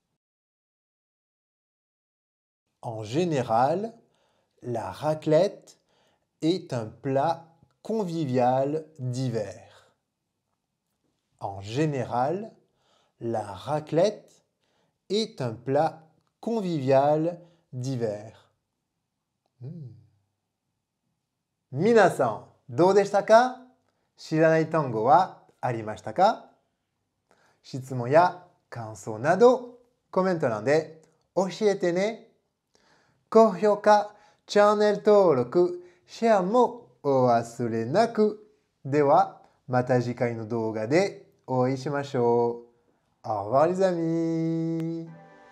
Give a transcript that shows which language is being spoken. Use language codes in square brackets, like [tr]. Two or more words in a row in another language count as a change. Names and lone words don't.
[fr] En général, la raclette est un plat convivial d'hiver. En général, la raclette est un plat convivial d'hiver. [ja] 皆さん、どうでしたか？知らない単語はありましたか？質問や感想などコメント欄で教えてね。高評価、チャンネル登録、シェアもお忘れなく。では、また次回の動画でお会いしましょう。 [fr] Au revoir les amis!